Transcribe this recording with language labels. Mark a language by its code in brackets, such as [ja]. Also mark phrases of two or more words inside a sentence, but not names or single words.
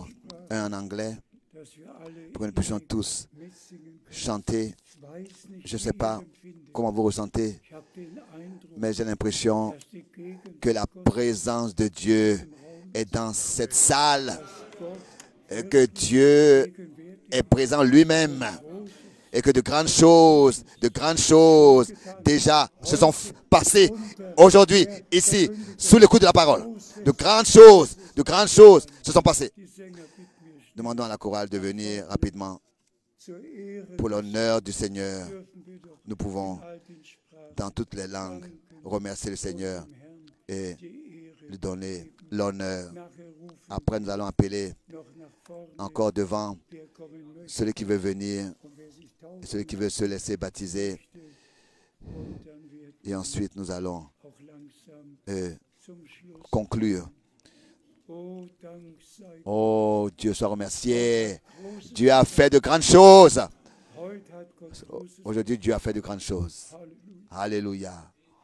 [de] Sprache, [fr] un en anglais [de] dass wir alle [fr] pour que nous puissions tous [de] mitsingen können. [fr] chanter. [de] Ich weiß nicht, [fr] Je ne [de] wie [fr] sais [de] ihr [fr] pas [de] empfindet. [fr] comment vous ressentez, [de] Ich habe den Eindruck, [fr] mais j'ai l'impression [de] dass die Gegenwart [fr] que la présence de Dieu est dans cette salle, et que Dieu est présent lui-même, et que de grandes choses déjà se sont passées aujourd'hui, ici, sous le coup de la parole. De grandes choses se sont passées. [de] die Sänger bitten wir [fr] Demandons à la chorale de venir rapidement. [de] zur Ehre [fr] Pour l'honneur du Seigneur, [de] dürfen wir doch [fr] nous pouvons, [de] alten Sprachen [fr] dans toutes les langues, remercier le Seigneur [de] dem Herrn [fr] et [de] die Ehre. [fr] lui donner l'honneur. [de] Nachher rufen [fr] Après, nous allons appeler [de] noch nach vorne, [fr] encore devant [de] wer kommen möchte [fr] celui qui veut venir [de] und wer sich taufen [fr] et celui qui veut se laisser baptiser. [de] möchte. Und dann wird [fr] Et ensuite, nous allons [de] auch langsam zum Schluss. [fr] conclure. [de] Oh, Dank sei [fr] Oh, Dieu soit remercié. Dieu a fait de grandes choses. [de] Heute hat Gott Großes. [fr] Aujourd'hui, Dieu a fait de grandes choses. [de] Halleluja. [fr] Alléluia.